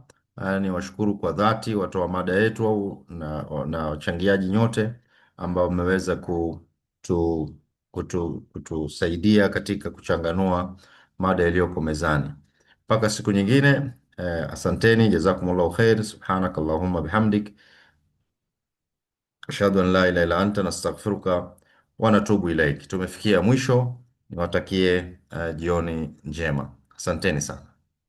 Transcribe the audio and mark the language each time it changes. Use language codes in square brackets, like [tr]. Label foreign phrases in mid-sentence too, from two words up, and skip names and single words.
[sw] Ni washukuru kwa dhati watoa mada yetu na wachangiaji nyote ambao mmeweza kutusaidia katika kuchanganua mada iliyoko mezani. Mpaka siku nyingine, asanteni, [ar] جزاكم الله خيرا سبحانك اللهم وبحمدك أشهد أن لا إله إلا أنت نستغفرك ونتوب إليك. [sw] Tumefikia mwisho, niwatakie jioni njema. Asanteni sana.